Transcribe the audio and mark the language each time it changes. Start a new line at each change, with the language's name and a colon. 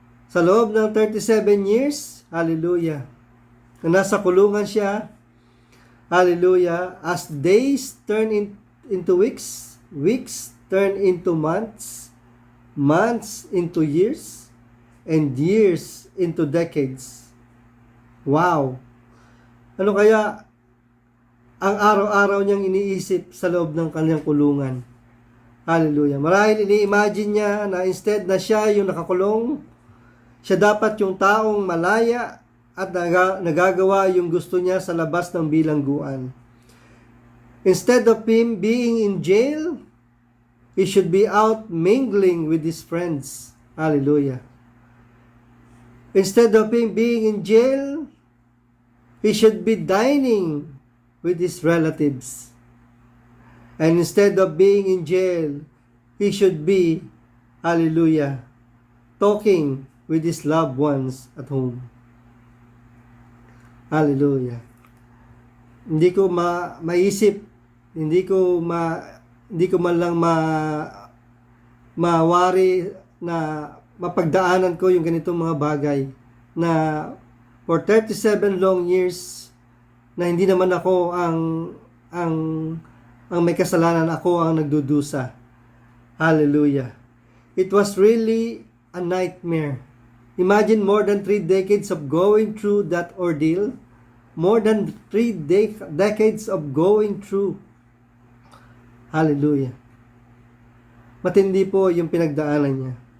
Filipino: Sa loob ng
English: 37 years, hallelujah,
Filipino: na nasa kulungan siya,
English: hallelujah, as days turn into weeks, weeks turn into months, months into years, and years into decades. Wow!
Filipino: Ano kaya ang araw-araw niyang iniisip sa loob ng kanyang kulungan? Hallelujah. Marahil ini-imagine niya na instead na siya yung nakakulong, siya dapat yung taong malaya at nagagawa yung gusto niya sa labas ng bilangguan.
English: Instead of him being in jail, he should be out mingling with his friends. Hallelujah. Instead of him being in jail, he should be dining with his relatives. And instead of being in jail, he should be, hallelujah, talking with his loved ones at home. Hallelujah.
Filipino: Hindi ko maisip, hindi ko man lang mawari na mapagdaanan ko yung ganitong mga bagay na
English: for 37 long years
Filipino: na hindi naman ako ang may kasalanan, ako ang nagdudusa.
English: Hallelujah. It was really a nightmare. Imagine more than 3 decades of going through that ordeal. More than 3 decades of going through. Hallelujah.
Filipino: Matindi po yung pinagdaanan niya.